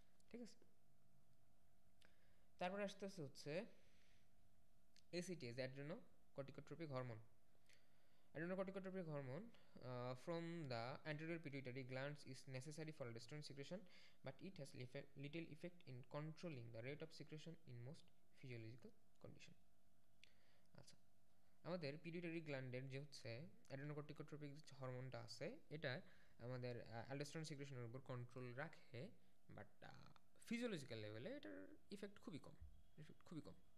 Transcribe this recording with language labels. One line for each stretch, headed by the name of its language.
Bangla: ঠিক আছে, তারপরে আসতেছে হচ্ছে ACTH, adrenocorticotropic hormone.
English: Adrenocorticotropic hormone from the anterior pituitary glands is necessary for aldosterone secretion, but it has little effect in controlling the rate of secretion in most physiological condition.
Bangla: আচ্ছা, আমাদের pituitary গ্ল্যান্ডের যে হচ্ছে অ্যাড্রেনোকর্টিকোট্রপিক হরমোনটা আছে, এটা আমাদের aldosterone সিক্রেশনের উপর control রাখে, but physiological লেভেলে এটার ইফেক্ট খুবই কম।